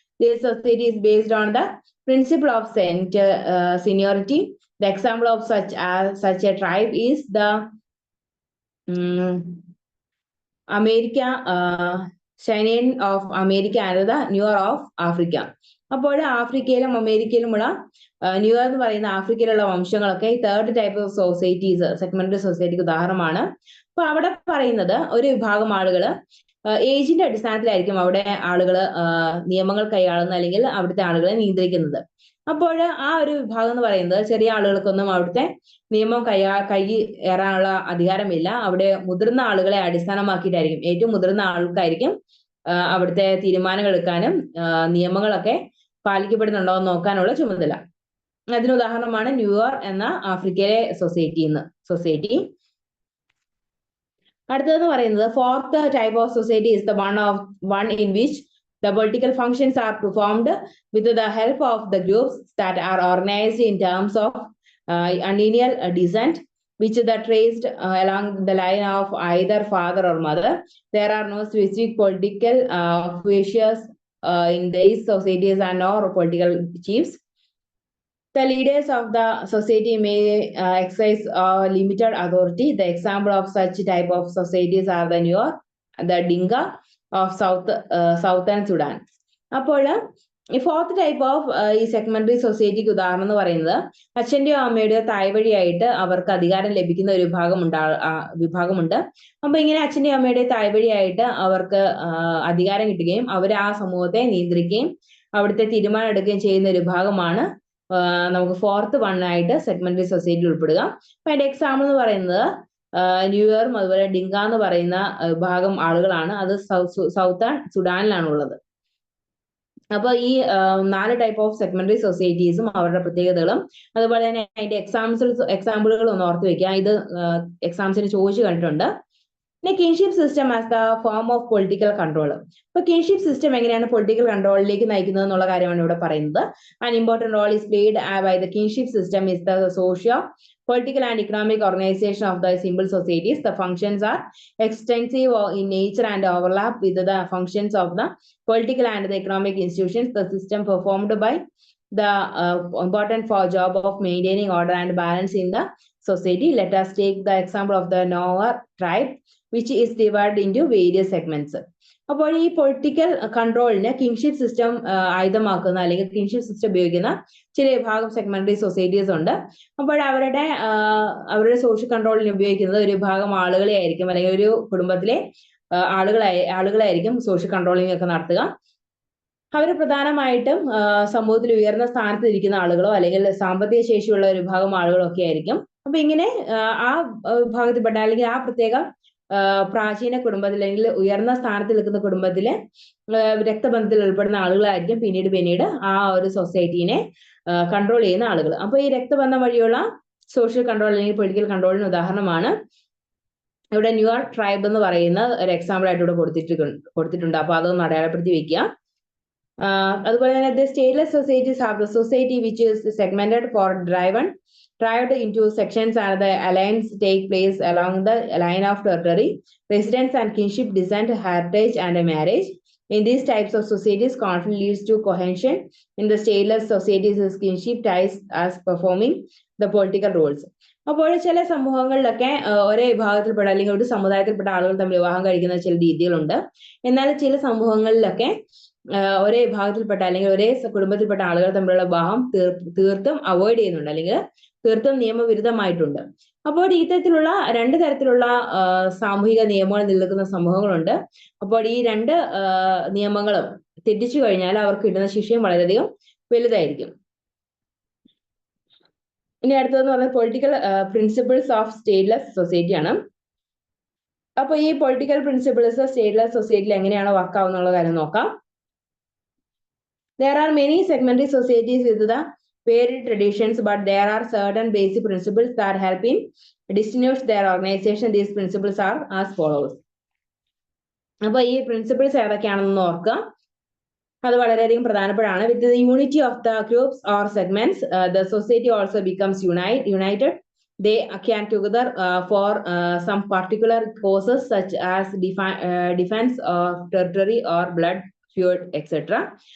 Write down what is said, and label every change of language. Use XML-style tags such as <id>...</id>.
<en>This society is based on the principle of seniority. The example of such a tribe is the America, Cheyenne of America and the Nuer of Africa.</en> <ml>അപ്പോൾ ആഫ്രിക്കയിലും അമേരിക്കയിലുമുള്ള New Year എന്ന് പറയുന്ന ആഫ്രിക്കയിലുള്ള വംശങ്ങളൊക്കെ ഈ third type of societies സെഗ്മെന്ററി സൊസൈറ്റിക്ക് ഉദാഹരണമാണ്. അപ്പൊ അവിടെ പറയുന്നത് ഒരു വിഭാഗം ആളുകൾ ഏജിന്റെ അടിസ്ഥാനത്തിലായിരിക്കും അവിടെ ആളുകൾ നിയമങ്ങൾ കൈയാളുന്ന അല്ലെങ്കിൽ അവിടുത്തെ ആളുകളെ നിയന്ത്രിക്കുന്നത്. അപ്പോൾ ആ ഒരു വിഭാഗം എന്ന് പറയുന്നത് ചെറിയ ആളുകൾക്കൊന്നും അവിടുത്തെ നിയമം കൈയേറാനുള്ള അധികാരമില്ല. അവിടെ മുതിർന്ന ആളുകളെ അടിസ്ഥാനമാക്കിയിട്ടായിരിക്കും, ഏറ്റവും മുതിർന്ന ആൾക്കായിരിക്കും അവിടുത്തെ തീരുമാനങ്ങൾ എടുക്കാനും നിയമങ്ങളൊക്കെ പാലിക്കപ്പെടുന്നുണ്ടോ എന്ന് നോക്കാനുള്ള ചുമതല. അതിന് ഉദാഹരണമാണ് ന്യൂയോർ എന്ന ആഫ്രിക്കയിലെ സൊസൈറ്റി.</ml> <en>അടുത്തതെന്ന് പറയുന്നത് fourth type of society is the one in which the political functions are performed with the help of the groups that are organized in terms of lineal descent, which are traced along the line of either father or mother. There are no specific political officials in these societies and no political chiefs. The leaders of the society may exercise limited authority. The example of such type of societies are the Nuer, the Dinka of southern Sudan.</en> <ml>അപ്പോൾ ഈ fourth type of ഈ സെഗ്മെന്ററി സൊസൈറ്റിക്ക് ഉദാഹരണം എന്ന് പറയുന്നത് അച്ഛന്റെയോ അമ്മയുടെയോ തായ്വഴിയായിട്ട് അവർക്ക് അധികാരം ലഭിക്കുന്ന ഒരു വിഭാഗമുണ്ട്. അപ്പൊ ഇങ്ങനെ അച്ഛന്റെയോ അമ്മയുടെയോ തായ്വഴിയായിട്ട് അവർക്ക് അധികാരം കിട്ടുകയും അവർ ആ സമൂഹത്തെ നിയന്ത്രിക്കുകയും അവിടുത്തെ തീരുമാനം എടുക്കുകയും ചെയ്യുന്ന ഒരു വിഭാഗമാണ് നമുക്ക് ഫോർത്ത് ആയിട്ട് സെഗ്മെന്ററി സൊസൈറ്റി ഉൾപ്പെടുക. അപ്പൊ അതിന്റെ എക്സാമ്പിൾ എന്ന് പറയുന്നത് ന്യൂയോറും അതുപോലെ ഡിങ്ക എന്ന് പറയുന്ന വിഭാഗം ആളുകളാണ്. അത് സൗത്തേൺ സുഡാനിലാണ് ഉള്ളത്. അപ്പൊ ഈ 4 ടൈപ്പ് ഓഫ് സെഗ്മെന്ററി സൊസൈറ്റീസും അവരുടെ പ്രത്യേകതകളും അതുപോലെ തന്നെ അതിന്റെ എക്സാമ്പിളുകൾ ഒന്ന് ഓർത്ത് വെക്കുക. ഇത് എക്സാംസിന് ചോദിച്ചു കണ്ടിട്ടുണ്ട്. പിന്നെ</ml> <en>Kinship system as the form of political control.</en> <ml>അപ്പൊ കിൻഷിപ്പ് സിസ്റ്റം എങ്ങനെയാണ് പൊളിറ്റിക്കൽ കൺട്രോളിലേക്ക് നയിക്കുന്നത് എന്നുള്ള കാര്യമാണ് ഇവിടെ പറയുന്നത്.</ml> <en>An important role is played by the kinship system is the socio political and economic organization of the simple societies. The functions are extensive in nature and overlap with the functions of the political and the economic institutions. The system performed by the important job of maintaining order and balance in the society. Let us take the example of the Noor tribe, which is divided into various segments.</en> <ml>അപ്പോൾ ഈ political കൺട്രോളിന് kingship system ആയുധമാക്കുന്ന അല്ലെങ്കിൽ kingship system ഉപയോഗിക്കുന്ന ചില വിഭാഗം സെഗ്മെന്ററി societies ഉണ്ട്. അപ്പോൾ അവരുടെ social കൺട്രോളിന് ഉപയോഗിക്കുന്നത് ഒരു വിഭാഗം ആളുകളെ ആയിരിക്കും, അല്ലെങ്കിൽ ഒരു കുടുംബത്തിലെ ആളുകളായിരിക്കും സോഷ്യൽ കൺട്രോളിംഗ് ഒക്കെ നടത്തുക. അവർ പ്രധാനമായിട്ടും സമൂഹത്തിൽ ഉയർന്ന സ്ഥാനത്ത് ഇരിക്കുന്ന ആളുകളോ അല്ലെങ്കിൽ സാമ്പത്തിക ശേഷിയുള്ള ഒരു വിഭാഗം ആളുകളോ ഒക്കെ ആയിരിക്കും. അപ്പൊ ഇങ്ങനെ ആ വിഭാഗത്തിൽപ്പെട്ട അല്ലെങ്കിൽ ആ പ്രത്യേക പ്രാചീന കുടുംബത്തിൽ അല്ലെങ്കിൽ ഉയർന്ന സ്ഥാനത്ത് നിൽക്കുന്ന കുടുംബത്തിലെ രക്തബന്ധത്തിൽ ഉൾപ്പെടുന്ന ആളുകളായിരിക്കും പിന്നീട് ആ ഒരു സൊസൈറ്റീനെ കൺട്രോൾ ചെയ്യുന്ന ആളുകൾ. അപ്പൊ ഈ രക്തബന്ധം വഴിയുള്ള സോഷ്യൽ കൺട്രോൾ അല്ലെങ്കിൽ പൊളിറ്റിക്കൽ കൺട്രോളിന് ഉദാഹരണമാണ് ഇവിടെ ന്യൂയോർ ട്രൈബ് എന്ന് പറയുന്ന ഒരു എക്സാമ്പിൾ ആയിട്ട് ഇവിടെ കൊടുത്തിട്ടുണ്ട്. അപ്പൊ അതൊന്ന് അടയാളപ്പെടുത്തി വെക്കുക. അതുപോലെ തന്നെ</ml> <en>the stateless societies have the society which is segmented for divided into sections, and the alliance take place along the line of territory, residence and kinship, descent, heritage and marriage. In these types of societies, conflict leads to cohesion. In the stateless societies, kinship ties as performing the political roles.</en> <ml>അപ്പോൾ ചില സമൂഹങ്ങളിലൊക്കെ ഒരേ വിഭാഗത്തിൽപ്പെട്ട അല്ലെങ്കിൽ ഒരു സമുദായത്തിൽപ്പെട്ട ആളുകൾ തമ്മിൽ വിവാഹം കഴിക്കുന്ന ചില രീതികളുണ്ട്. എന്നാൽ ചില സമൂഹങ്ങളിലൊക്കെ ഒരേ വിഭാഗത്തിൽപ്പെട്ട അല്ലെങ്കിൽ ഒരേ കുടുംബത്തിൽപ്പെട്ട ആളുകൾ തമ്മിലുള്ള വിവാഹം തീർത്തും അവോയ്ഡ് ചെയ്യുന്നുണ്ട് അല്ലെങ്കിൽ തീർത്തും നിയമവിരുദ്ധമായിട്ടുണ്ട്. അപ്പോൾ ഇത്തരത്തിലുള്ള 2 തരത്തിലുള്ള സാമൂഹിക നിയമങ്ങൾ നിലനിൽക്കുന്ന സമൂഹങ്ങളുണ്ട്. അപ്പോൾ ഈ 2 നിയമങ്ങളും തെറ്റിച്ചു കഴിഞ്ഞാൽ അവർക്ക് കിട്ടുന്ന ശിക്ഷയും വളരെയധികം വലുതായിരിക്കും. ഇനി അടുത്തതെന്ന് പറഞ്ഞാൽ political principles of stateless society ആണ്. അപ്പൊ ഈ പൊളിറ്റിക്കൽ പ്രിൻസിപ്പിൾസ് സ്റ്റേറ്റ്ലെസ് സൊസൈറ്റിയിൽ എങ്ങനെയാണ് വർക്ക് ആവുന്നുള്ള കാര്യം നോക്കാം.</ml> <en>There are many segmentary societies with the varied traditions, but there are certain basic principles that help in distinguish their organization. These principles are as follows.</en> <ml>അപ്പൊ ഈ principles ഏതൊക്കെയാണെന്ന് ഓർക്കുക. അത് വളരെയധികം പ്രധാനപ്പെട്ടതാണ്.</ml> <en>With the unity of the groups or segments, the society also becomes united. They can together for some particular causes such as defense of territory or blood feud, etc.</en>